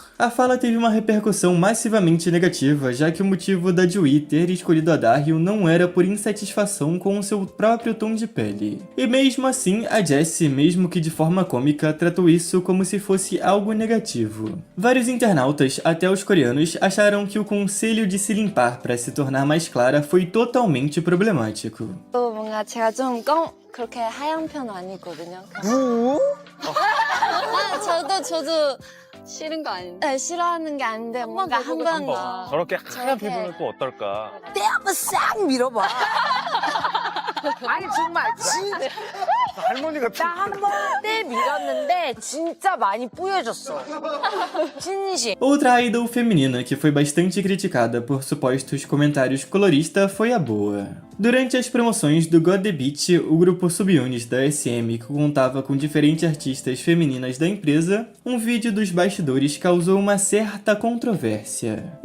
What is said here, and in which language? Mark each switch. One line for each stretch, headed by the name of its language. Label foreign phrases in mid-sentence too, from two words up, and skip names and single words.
Portuguese: A fala teve uma repercussão massivamente negativa, já que o motivo da Jiwoo ter escolhido a Dahyun não era por insatisfação com o seu próprio tom de pele. E mesmo assim, a Jessie, mesmo que de forma cômica, tratou isso como se fosse algo negativo. Vários internautas, até os coreanos, acharam que o conselho de se limpar para se tornar mais clara foi totalmente problemático.
Korean: 또 뭔가 제가 좀 그렇게 하얀 편은 아니거든요. 저도 싫은 거 아닌데? 네, 싫어하는 게 아닌데 뭔가 한번 저렇게 하얀 피부는 또 어떨까? 때 한번 싹 밀어봐. 아니 정말 진짜 할머니가 때 밀었는데 진짜 많이 뿌여졌어. 진심.
Portuguese: Outra idol feminina que foi bastante criticada por supostos comentários coloristas foi a Boa. Durante as promoções do God The Beat, o grupo Subunit da SM, que contava com diferentes artistas femininas da empresa, um vídeo dos bastidores causou uma certa controvérsia.